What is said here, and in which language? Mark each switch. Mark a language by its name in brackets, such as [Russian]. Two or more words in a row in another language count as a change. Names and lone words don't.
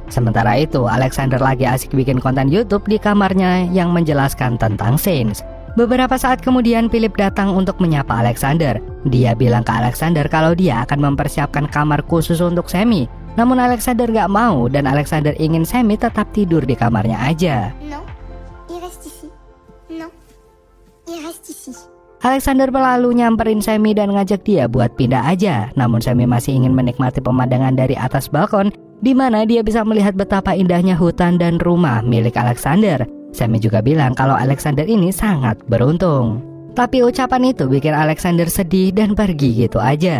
[Indonesian] Sementara itu Alexander lagi asik bikin konten YouTube di kamarnya yang menjelaskan tentang Saints. Beberapa saat kemudian Philip datang untuk menyapa Alexander. Dia bilang ke Alexander kalau dia akan mempersiapkan kamar khusus untuk Sammy. Namun Alexander gak mau dan Alexander ingin Sammy tetap tidur di kamarnya aja. [French] Non, il reste ici. Non, il reste ici. [Indonesian] Alexander lalu nyamperin Sammy dan ngajak dia buat pindah aja. Namun Sammy masih ingin menikmati pemandangan dari atas balkon, di mana dia bisa melihat betapa indahnya hutan dan rumah milik Alexander. Sammy juga bilang kalau Alexander ini sangat beruntung. Tapi ucapan itu bikin Alexander sedih dan pergi gitu aja.